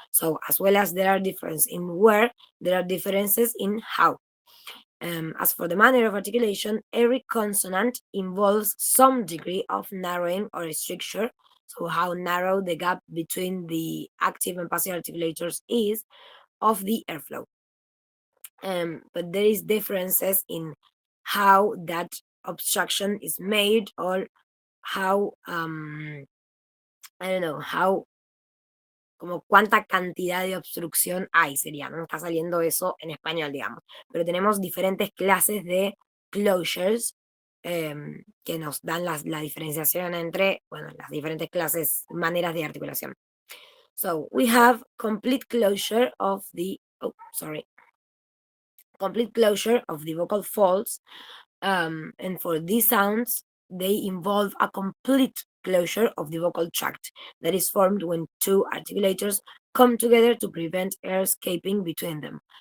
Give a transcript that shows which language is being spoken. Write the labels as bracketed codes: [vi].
[en] So as well as there are differences in where, there are differences in how. As for the manner of articulation, every consonant involves some degree of narrowing or stricture. So how narrow the gap between the active and passive articulators is of the airflow. But there is differences in how that obstruction is made or how I don't know, how, [es] como cuánta cantidad de obstrucción hay, sería, no me está saliendo eso en español, digamos, pero tenemos diferentes clases de closures que nos dan la diferenciación entre, bueno, las diferentes clases, maneras de articulación. [en] So we have complete closure of the, complete closure of the vocal folds, and for these sounds, they involve a complete closure of the vocal tract that is formed when two articulators come together to prevent air escaping between them.